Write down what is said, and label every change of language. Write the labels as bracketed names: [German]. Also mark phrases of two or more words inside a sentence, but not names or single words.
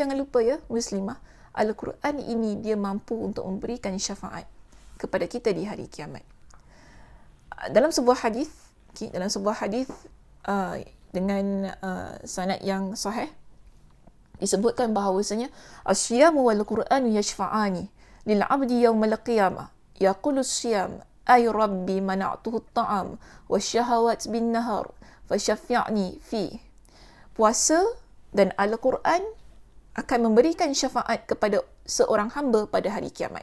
[Malay] Jangan lupa ya, Muslimah, Al-Quran ini dia mampu untuk memberikan syafaat kepada kita di hari kiamat. Dalam sebuah hadis, dengan sanad yang sahih, disebutkan bahawasanya [Arabic] الصيام والقرآن يشفعان للعبد يوم القيامة يقول الصيام أي رب منعته الطعام والشهوات بالنهار فشفعني في. [Malay] Puasa dan Al-Quran akan memberikan syafaat kepada seorang hamba pada hari kiamat.